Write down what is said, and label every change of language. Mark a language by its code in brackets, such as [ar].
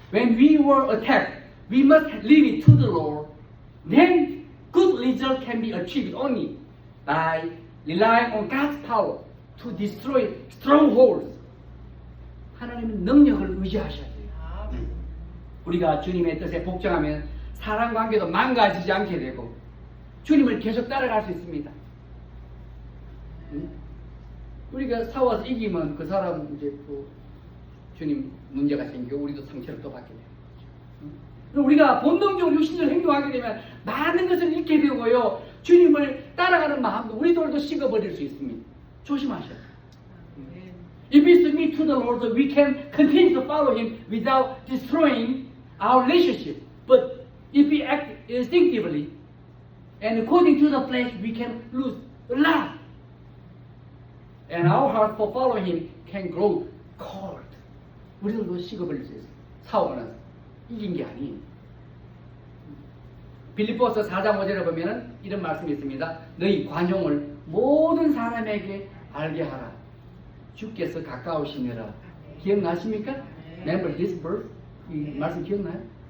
[en] When we were attacked, we must leave it to the Lord. Then good result can be achieved only by relying on God's power to destroy strongholds. [ko] 하나님의 능력을 의지하셔야 돼요. 아멘. 우리가 주님의 뜻에 복종하면 사람 관계도 망가지지 않게 되고 주님을 계속 따라갈 수 있습니다. 우리가 싸워서 이기면 그 사람 이제 또 주님 문제가 생기고 우리도 상처를 또 받게 돼요. 그럼 우리가 본능적으로 육신적으로 행동하게 되면 많은 것을 잃게 되고요. 주님을 따라가는 마음도 우리들도 식어버릴 수 있습니다. 조심하셔야 돼요. 아멘. [en] If we submit to the Lord, we can continue to follow Him without destroying our relationship. But if we act instinctively and according to the flesh, we can lose a lot. And our heart for following Him can grow cold. [ko] 우리들도 식어버릴 수 있어요. 사오는 이긴 게 아니에요. 빌립보서 4장 5절에 보면은 이런 말씀이 있습니다. 너희 관용을 모든 사람에게 알게 하라. 주께서 가까우시니라. 기억나십니까? [en] Remember this verse? [ko] 이 말씀 기억나요?